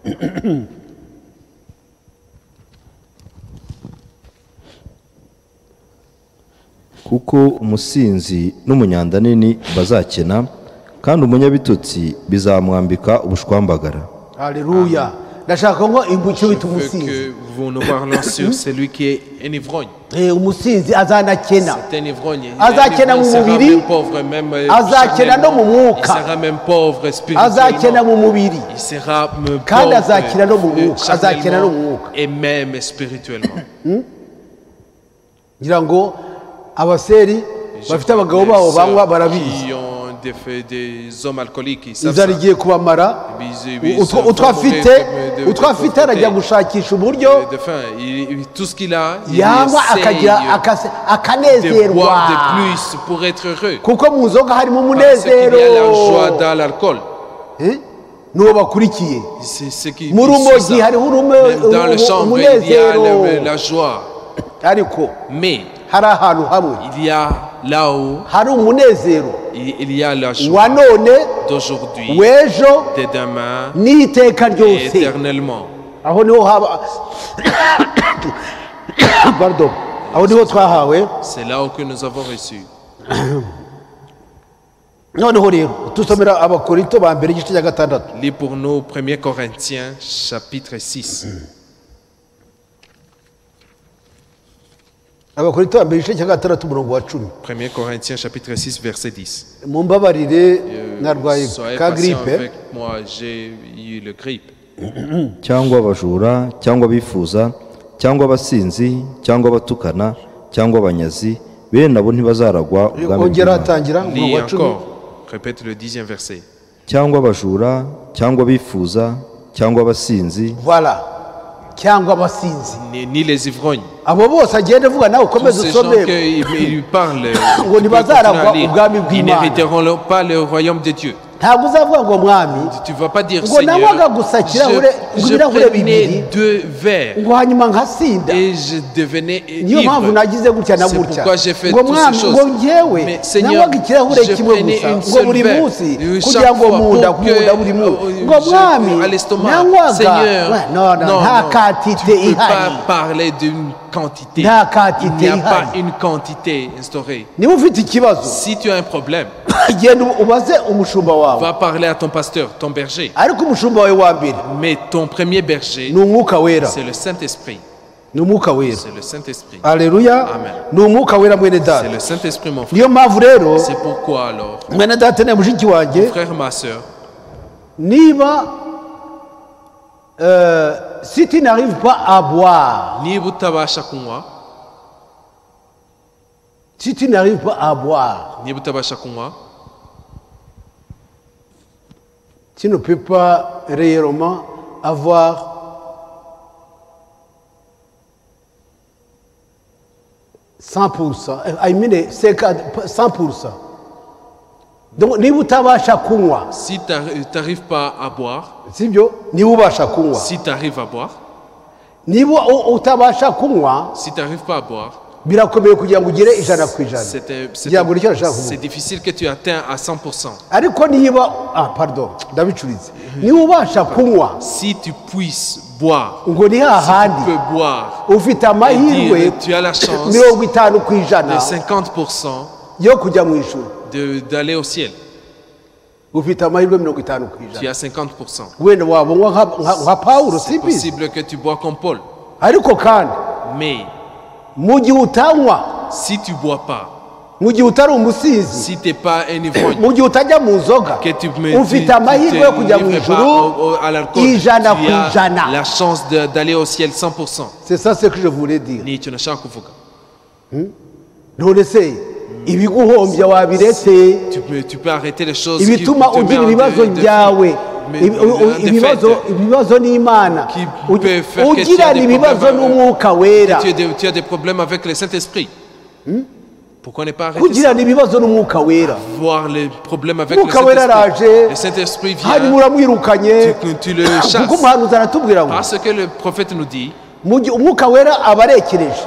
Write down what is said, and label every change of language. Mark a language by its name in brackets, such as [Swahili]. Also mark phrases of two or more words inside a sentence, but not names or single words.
[Kinyarwanda] kuko umusinzi n'umunyandanini bazakena kandi umunyabitotsi bizamwambika ubushwambagara. haleluya ndashaka ngo icyo bita [French] Je veux [Kinyarwanda] umusinzi [French] que vous nous parlons sur celui qui est un ivrogne. [Kinyarwanda] umusinzi azanakena [French] C'est un ivrogne. [Kinyarwanda] azakena mu [French] Il sera [Kinyarwanda] mubiri [French] même pauvre, même [Kinyarwanda] azakena no mu [French] charnellement. Il [Kinyarwanda] mwuka [French] sera même pauvre [Kinyarwanda] azakena [French] spirituellement. [Kinyarwanda] mu mubiri [French] Il sera [Kinyarwanda] kandi azakena no mu [French] pauvre [Kinyarwanda] mwuka azakena no mu [French] charnellement [Kinyarwanda] mwuka [French] et même spirituellement. [Kinyarwanda] ngira ngo abaseri [French] Je [Kinyarwanda] bafite [French] crois [Kinyarwanda] abagabo [French] que [Kinyarwanda] babo [French] les [Kinyarwanda] banywa [French] sœurs [Kinyarwanda] barabizi [French] qui ont des hommes alcooliques, ils savent [Kinyarwanda] inzara [French] ça. [Kinyarwanda] igiye kubamara utwo afite arajya gushakisha uburyo [French] de faim. Tout ce qu'il a, il [Kinyarwanda] yanywa akagira [French] essaye de [Kinyarwanda] akanezerwa [French] boire de plus pour être heureux. [Kinyarwanda] kuko mu nzoga harimo [French] Parce qu'il y [Kinyarwanda] umunezero [French] a la joie dans l'alcool. [Kinyarwanda] n'uwo bakurikiye [French] C'est ce qui [Kinyarwanda] mu rumogi [French] c'est ça. [Kinyarwanda] hariho [French] Même dans le chambre, il y a [Kinyarwanda] umunezero [French] la joie. [Kinyarwanda] ariko [French] Mais [Kinyarwanda] hari ahantu hamwe [French] il y a là-haut, [Kinyarwanda] hari umunezero [French] il y a la [Kinyarwanda] wa [French] joie [Kinyarwanda] none [French] d'aujourd'hui, [Kinyarwanda] w'ejo [French] de demain [Kinyarwanda] n'iteka [French] et [Kinyarwanda] ryose [French] éternellement. [Kinyarwanda] aho niho haba pardon aho niho twahawe [French] C'est là où que nous avons reçu. [Kinyarwanda] noneho rero dusomera abakorinto ba mbere igice cya gatandatu [French] Lis pour nous 1 Corinthiens chapitre 6. [Kinyarwanda] abakorinto ba mbere igice cya gatandatu umurongo wa 10 [French] 1 Corinthiens chapitre 6 verset 10. [Kinyarwanda] mumbabarire narwaye [French] Soyez [Kinyarwanda] ka [French] patient gripe avec moi, j'ai eu le grippe. [Kinyarwanda] cyangwa abajura cyangwa abifuza cyangwa abasinzi cyangwa abatukana cyangwa abanyazi bene abo ntibazaragwa ubwami ongera bw'Imana. hatangira umurongo [French] Lis [Kinyarwanda] wa 10 [French] encore. Répète le 10e verset. [Kinyarwanda] cyangwa abajura cyangwa abifuza cyangwa abasinzi voilà cyangwa abasinzi [French] Ni les ivrognes. [Kinyarwanda] abo bose agenda avuga nawe [French] Tous [Kinyarwanda] ukomeze [French] ces gens [Kinyarwanda] usome [French] qui lui parlent, [Kinyarwanda] ngo ntibazaragwa [French] ils [Kinyarwanda] ubwami bw'Imana [French] n'hériteront pas le royaume de Dieu. [Kinyarwanda] ntabwo uzavuga ngo mwami [French] Tu ne vas pas dire, [Kinyarwanda] ngo [French] Seigneur, [Kinyarwanda] nanywaga gusa [French] je [Kinyarwanda] ibirahure bibiri [French] prenais 2 verres [Kinyarwanda] ngo hanyuma nkasinda [French] et je devenais [Kinyarwanda] niyo mpamvu [French] ivre. [Kinyarwanda] nagize gutya na [French] C'est [Kinyarwanda] gutya [French] pourquoi j'ai fait [Kinyarwanda] ngo [French] toutes [Kinyarwanda] mwami [French] ces [Kinyarwanda] ngo [French] choses. [Kinyarwanda] njyewe [French] Mais Seigneur, [Kinyarwanda] nanywaga ikirahure [French] je [Kinyarwanda] kimwe [French] prenais [Kinyarwanda] gusa [French] une [Kinyarwanda] ngo [French] seule [Kinyarwanda] buri [French] verre. [Kinyarwanda] munsi [French] Chaque [Kinyarwanda] kugira ngo [French] fois, [Kinyarwanda] munda [French] pour [Kinyarwanda] kumunda [French] que, [Kinyarwanda] buri munsi [French] je- [Kinyarwanda] ngo mwami [French] à l'estomac. [Kinyarwanda] nanywaga [French] Seigneur, [Kinyarwanda] nta quantité [French] tu ne peux [Kinyarwanda] ihari [French] pas parler d'une quantité. [Kinyarwanda] Nta [French] Il [Kinyarwanda] quantité [French] n'y a pas [Kinyarwanda] ihari. [French] une quantité instaurée. [Kinyarwanda] niba ufite ikibazo [French] Si tu as un problème, [Kinyarwanda] genda ubaze umushumba wawe [French] va parler à ton pasteur, ton berger. [Kinyarwanda] ariko umushumba wawe wa mbere [French] Mais ton premier berger, [Kinyarwanda] ni umwuka wera [French] c'est le Saint-Esprit. [Kinyarwanda] ni umwuka wera [French] C'est le Saint-Esprit. [Kinyarwanda] aleluya [French] Amen. [Kinyarwanda] ni umwuka wera mwene [French] C'est [Kinyarwanda] data [French] le Saint-Esprit, mon frère. [Kinyarwanda] niyo mpamvu rero [French] C'est pourquoi alors, [Kinyarwanda] mwene data na mushiki wanjye [French] frère, ma soeur, niba si tu n'arrives pas à boire [Kinyarwanda] niba utabasha kunywa, [French] si tu n'arrives pas à boire [Kinyarwanda] niba utabasha kunywa, [French] tu ne peux pas réellement avoir [English] I mean [French] 100%. [Kinyarwanda] Donc niba utabasha kunywa [French] si tu n'arrives pas à boire, [Kinyarwanda] sibyo niba ubasha kunywa [French] si tu arrives à boire, [Kinyarwanda] niba utabasha kunywa [French] si tu n'arrives pas à boire, [Kinyarwanda] birakomeye kugira ngo ugere ijana ku ijana kugira ngo nicyo nashaka [French] c'est [Kinyarwanda] kuvuga [French] difficile que tu atteins à 100%. [Kinyarwanda] ariko niba pardon ndabicuritse niba ubasha kunywa [French] Si tu puisses boire, [Kinyarwanda] ngo ni [French] tu [Kinyarwanda] hahandi [French] peux boire [Kinyarwanda] ufite amahirwe [French] et dire, tu as la chance [Kinyarwanda] 50 ku ijana [French] de 50% [Kinyarwanda] yo kujya mu ijuru [French] d'aller au ciel. [Kinyarwanda] ufite amahirwe 50 ku [French] Tu [Kinyarwanda] ijana [French] as 50%. [Kinyarwanda] wenda wabonywa nka pawulo [French] C'est [Kinyarwanda] simbizi [French] possible que tu bois comme Paul. [Kinyarwanda] ariko kandi [French] Mais [Kinyarwanda] mu gihe utanywa [French] si tu bois pas, [Kinyarwanda] mu gihe utari umusinzi [French] si tu n'es pas un ivrogne, [Kinyarwanda] mu gihe utajya mu nzoga [French] que tu [Kinyarwanda] ufite amahirwe yo kujya mu [French] livres [Kinyarwanda] ijuru [French] pas à l'alcool, [Kinyarwanda] ijana [French] tu [Kinyarwanda] ku [French] as [Kinyarwanda] ijana [French] la chance d'aller au ciel 100%. c'est ça ce que je voulais dire [Kinyarwanda] Ni icyo nashaka kuvuga. none se ibiguhombya wabiretse [French] Tu peux arrêter les choses qui te [Kinyarwanda] ibituma [French] mettent [Kinyarwanda] ugira ibibazo byawe ibibazo n'Imana ugirana ibibazo n'Umwuka Wera [French] tu as des problèmes avec le Saint-Esprit. Pourquoi ne pas arrêter [Kinyarwanda] kugirana ibibazo n'Umwuka Wera [French] voir les problèmes avec [Kinyarwanda] Umwuka Wera araje [French] le Saint-Esprit [Kinyarwanda] hanyuma [French] vient, [Kinyarwanda] uramwirukanye [French] tu le chasses. [Kinyarwanda] kuko umuhanuzi aratubwira ngo [French] Parce que le prophète nous dit, [Kinyarwanda] Umwuka Wera aba arekereje